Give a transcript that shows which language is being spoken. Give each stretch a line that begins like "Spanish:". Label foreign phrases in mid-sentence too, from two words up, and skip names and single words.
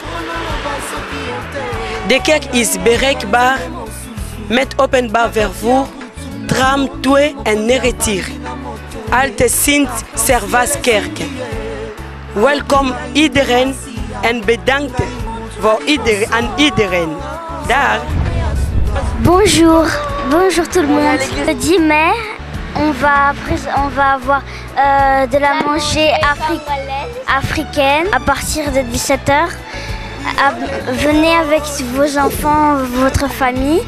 Dutch: De kerk is bereikbaar met openbaar vervoer, tram 92, Alte Sint-Servaaskerk. Welkom iedereen en bedankt voor iedereen. Daar.
French: Bonjour tout le monde. Le 10 mai, on va avoir de la manger africaine à partir de 17h. Venez avec vos enfants, votre famille.